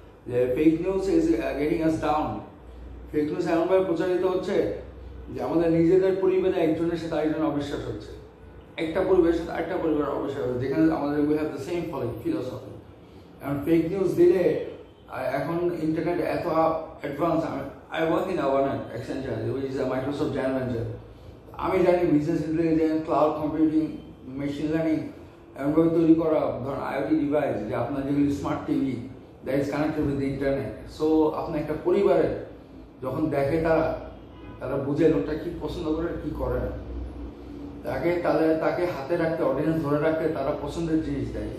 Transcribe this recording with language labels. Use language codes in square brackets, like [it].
[en] The fake news is getting us down. [bn] Fake news এমনভাবে প্রচারিত হচ্ছে যে আমাদের নিজেদের পরিবারে একজনের সাথে আরেকজন অবিশ্বাস হচ্ছে, একটা পরিবারের সাথে আরেকটা পরিবার অবিশ্বাস হচ্ছে, যেখানে আমাদের [en] We have the same philosophy. [bn] এখন ফেক নিউজ দিলে এখন ইন্টারনেট এত advance. [en] I work in Avanan, Accenture, which is a Microsoft joint venture. [bn] আমি জানি business intelligence, cloud computing, machine learning এমনভাবে তৈরি করা ধরুন আইওটি ডিভাইস, যে আপনার যেগুলি smart TV [en] That is connected with the internet. [bn] So আপনি একটা পরিবারের যখন দেখে তারা বুঝে লোকটা কি পছন্দ করে কি করে না, তাকে হাতে রাখতে, অডিয়েন্স ধরে রাখতে তারা পছন্দের জিনিস দেয়।